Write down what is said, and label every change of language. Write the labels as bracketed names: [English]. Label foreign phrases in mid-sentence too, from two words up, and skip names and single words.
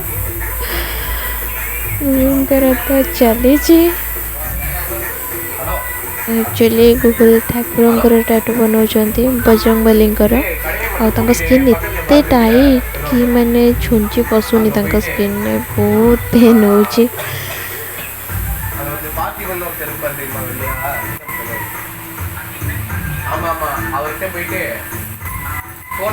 [Odia] ମୁଁ ଗୁରୁଙ୍କର ତ ଚାଲିଛି ଆକ୍ଚୁଆଲି ଗୁଗୁଲ ଠାକୁରଙ୍କର ଟାଟୁ ବନାଉଛନ୍ତି ବଜରଙ୍ଗବଲୀଙ୍କର ଆଉ ତାଙ୍କ ସ୍କିନ୍ ଏତେ ଟାଇଟ୍ କି ମାନେ ଛୁଞ୍ଚି ପଶୁନି ତାଙ୍କ ସ୍କିନ୍ରେ ବହୁତ ପେନ୍ ହେଉଛି [Tamil] பாட்டி ஒன்று ஒருத்தர் இருப்பார் தெரியுமா இல்லையா ஆமாம் ஆமாம் அவர்கிட்ட போயிட்டு ஃபோன்